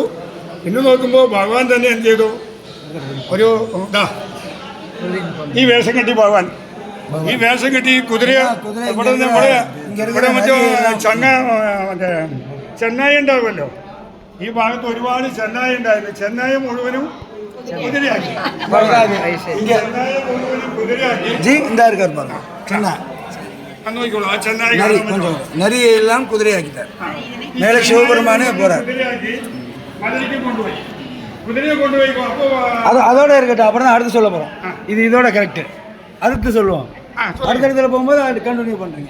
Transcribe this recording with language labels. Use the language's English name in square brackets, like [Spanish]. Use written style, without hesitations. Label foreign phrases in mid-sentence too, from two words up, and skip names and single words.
[Malayalam] പിന്നെ നോക്കുമ്പോൾ ഭഗവാൻ തന്നെ എന്ത് ചെയ്തു, ഒരു ഈ വേഷം കെട്ടി ഭഗവാൻ ഈ വേഷം കെട്ടി കുതിര ഇവിടെ മറ്റേ മറ്റേ ചെന്നായി ഉണ്ടാകുമല്ലോ, ഈ ഭാഗത്ത് ഒരുപാട് ചെന്നായി ഉണ്ടായിരുന്നു. ചെന്നായി മുഴുവനും കുതിരയാക്കി, നോക്കിക്കോളൂ. ആ ചെന്നായി നരിയെല്ലാം കുതിരയാക്കിட்டார். [Tamil] மேலே சிவபெருமானே போறார். [Malayalam] മധുരയ്ക്ക് കൊണ്ടുപോയി, കുതിരയെ കൊണ്ടുപോയി. [Tamil] அது அதோட இருக்கட்டும், அப்புறம் தான் அடுத்து சொல்ல போகிறோம். இது இதோட கரெக்டு, அடுத்து சொல்லுவோம். அடுத்த இடத்துல போகும்போது அது கண்டினியூ பண்ணுறீங்க.